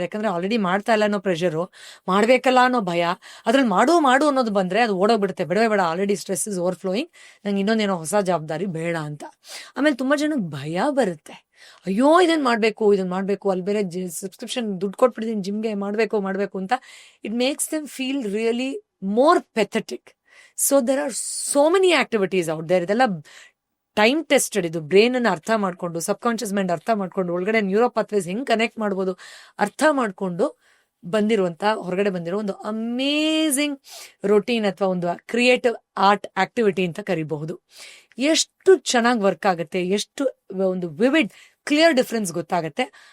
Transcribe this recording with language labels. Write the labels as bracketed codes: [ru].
[kn] ಯಾಕಂದ್ರೆ ಆಲ್ರೆಡಿ ಮಾಡ್ತಾ ಇಲ್ಲ ಅನ್ನೋ ಪ್ರೆಷರು, ಮಾಡ್ಬೇಕಲ್ಲ ಅನ್ನೋ ಭಯ, ಅದ್ರಲ್ಲಿ ಮಾಡು ಅನ್ನೋದು ಬಂದ್ರೆ ಅದು ಓಡೋಗ್ಬಿಡುತ್ತೆ. ಬೇಡ, already [en] stress is overflowing, [kn] ನಂಗೆ ಇನ್ನೊಂದೇನೋ ಹೊಸ ಜವಾಬ್ದಾರಿ ಬೇಡ ಅಂತ. ಆಮೇಲೆ ತುಂಬಾ ಜನಕ್ಕೆ ಭಯ ಬರುತ್ತೆ. ಅಯ್ಯೋ ಇದನ್ನ ಮಾಡ್ಬೇಕು, ಅಲ್ಲಿ ಬೇರೆ ಸಬ್ಸ್ಕ್ರಿಪ್ಷನ್ ದುಡ್ಡು ಕೊಟ್ಬಿಡ್ತೀನಿ ಜಿಮ್ಗೆ, ಮಾಡ್ಬೇಕು ಅಂತ. [en] It makes them feel really more pathetic. So there are so many activities out there. [kn] ಇದೆಲ್ಲ ಟೈಮ್ ಟೆಸ್ಟೆಡ್. ಇದು ಬ್ರೈನ್ ಅನ್ನು ಅರ್ಥ ಮಾಡ್ಕೊಂಡು, ಸಬ್ಕಾನ್ಷಿಯಸ್ ಮೈಂಡ್ ಅರ್ಥ ಮಾಡ್ಕೊಂಡು, ಒಳಗಡೆ ನ್ಯೂರೋ ಪಾಥ್ವೇಸ್ ಹೆಂಗ್ ಕನೆಕ್ಟ್ ಮಾಡ್ಬೋದು ಅರ್ಥ ಮಾಡ್ಕೊಂಡು ಹೊರಗಡೆ ಬಂದಿರೋ ಒಂದು ಅಮೇಝಿಂಗ್ ರೊಟೀನ್ ಅಥವಾ ಒಂದು ಕ್ರಿಯೇಟಿವ್ ಆರ್ಟ್ ಆಕ್ಟಿವಿಟಿ ಅಂತ ಕರಿಬಹುದು. ಎಷ್ಟು ಚೆನ್ನಾಗಿ ವರ್ಕ್ ಆಗುತ್ತೆ, ಎಷ್ಟು ಒಂದು ವಿವಿಡ್ ಕ್ಲಿಯರ್ ಡಿಫ್ರೆನ್ಸ್ ಗೊತ್ತಾಗತ್ತೆ.